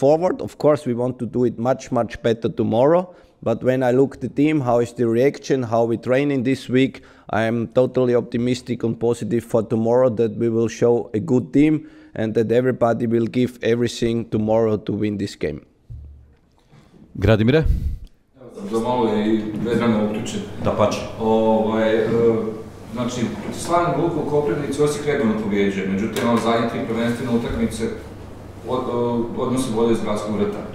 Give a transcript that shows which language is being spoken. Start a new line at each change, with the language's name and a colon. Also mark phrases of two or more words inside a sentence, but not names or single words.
English: Of course, we want to do it much, much better tomorrow. But when I look at the team, how is the reaction, how we training this week, I am totally optimistic and positive for tomorrow that we will show a good team and that everybody will give everything tomorrow to win this game.
Croatian: Gradimire? Da malo je i Vedrana uključen. Da pače. Znači, Slaven Belupo u Koprivnici Osijek redovno pobjeđuje, međutim, zadnje 3 prvenstvene utakmice odnosi vode iz gradskog vrta.